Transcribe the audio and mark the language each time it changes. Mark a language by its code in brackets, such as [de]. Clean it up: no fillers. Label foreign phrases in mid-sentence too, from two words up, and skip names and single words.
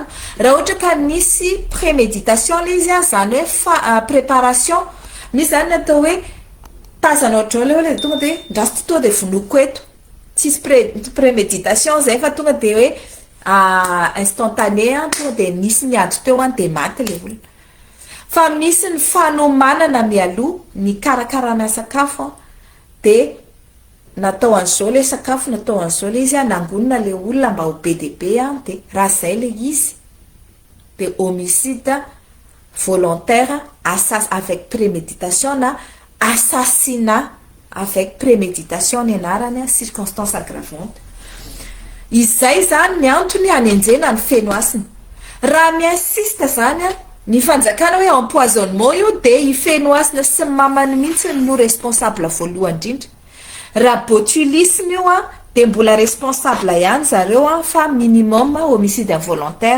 [mg] Raha ohatra ka nisy préméditation le izy zany hoe préparation, misy zany atao hoe tazana ohatra le tonga de ndrasy tonga de vonoko eto, tsisy préméditation zay fa tonga de hoe instantané tonga de nisy niady teo de maty le olona. fa misy ny fanomanana mialoha ny karakarana sakafo de natao an'izao le sakafo natao an'izao le izy nangonina le olona mba ho be deabe de raha zay le izy de [fr] homicide volontaire avec préméditation [mg] na [fr] assassinat avec préméditation [mg] ny anarany [fr] circonstance aggravante. [mg] Izay zany ny antony hanenjena ny feno asiny. Raha miassiste zany ny fanjakana hoe empoisonnement io de ifeno asina sy mamany mihitsy no responsable voalohany indrindra. Raha botulisme io de mbola responsable ihany zareo fa minimum [fr] homicide involontaire.